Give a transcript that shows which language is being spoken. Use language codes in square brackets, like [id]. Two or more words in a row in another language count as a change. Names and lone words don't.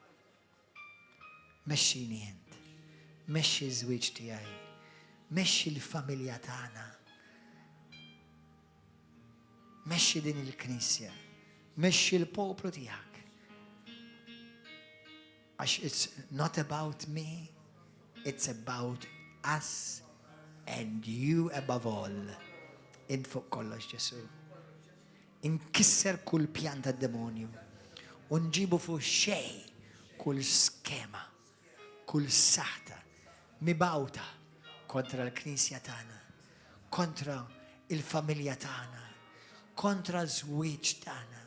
[mt] Mexxini int. Mexxi żwieġ tiegħi. Mexxi l-familja tagħna. Mexxi din il-knisja. Mexxi l-poplu tiegħek. Għax [en] it's not about me, it's about us and you above all. [mt] Int fuq kollox Ġesu. Inkisser kull pjan tad-demonju. Unġibu fuq xej kull skema, kull saħta, mibawta kontra l-knisja tagħna, kontra il-familja tagħna, kontra l-żwieġ tagħna.